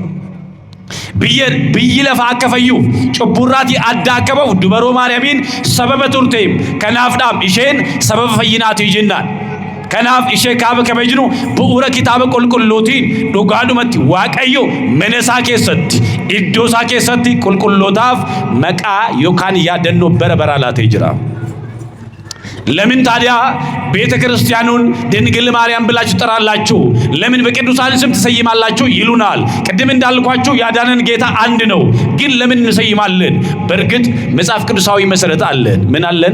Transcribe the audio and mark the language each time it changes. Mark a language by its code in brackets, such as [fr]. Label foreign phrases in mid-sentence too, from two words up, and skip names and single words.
[om] Biyyi lafaa akka fayyu cubburraatii adda akka ba'u dubaroo Maariyaamiin sababa turte. Kanaafdhaaf isheen sababa fayyinaati jennaan. Kanaaf ishee kaaba kabajnu bu'uura kitaaba qulqulluutiin dhugaadhumatti Waaqayyo mana isaa keessatti iddoo isaa keessatti qulqullootaaf maqaa yookaan yaadannoo bara baraa laatee jira. [am] ለምን ታዲያ ቤተ ክርስቲያኑን ድንግል ማርያም ብላችሁ ጠራላችሁ? ለምን በቅዱሳን ስም ትሰይማላችሁ ይሉናል። ቅድም እንዳልኳችሁ ያዳነን ጌታ አንድ ነው። ግን ለምን እንሰይማለን? በእርግጥ መጽሐፍ ቅዱሳዊ መሰረት አለን። ምን አለን?